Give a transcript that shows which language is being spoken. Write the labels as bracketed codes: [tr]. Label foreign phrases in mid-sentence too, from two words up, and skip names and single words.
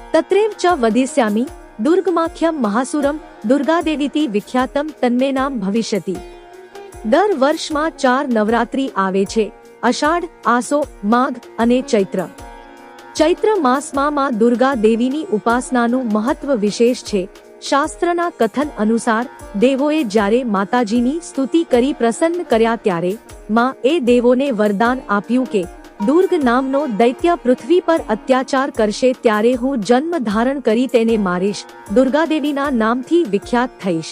[sa] तत्रैव च वदिष्यामि दुर्गमाख्यं महासुरं दुर्गादेवीति विख्यातं तन्मे नाम भविष्यति। [gu] दर वर्षમાં 4 નવરાત્રી આવે છે, અષાઢ, આસો, માઘ અને ચૈત્ર। ચૈત્ર માસમાં માં દુર્ગા દેવીની ઉપાસનાનું મહત્વ વિશેષ છે। શાસ્ત્રના કથન અનુસાર દેવોએ જ્યારે માતાજીની સ્તુતિ કરી પ્રસન્ન કર્યા ત્યારે માં એ દેવોને વરદાન આપ્યું કે દુર્ગ નામનો દૈત્ય પૃથ્વી પર અત્યાચાર કરશે ત્યારે હું જન્મ ધારણ કરી તેને મારીશ, દુર્ગાદેવીના નામથી વિખ્યાત થઈશ।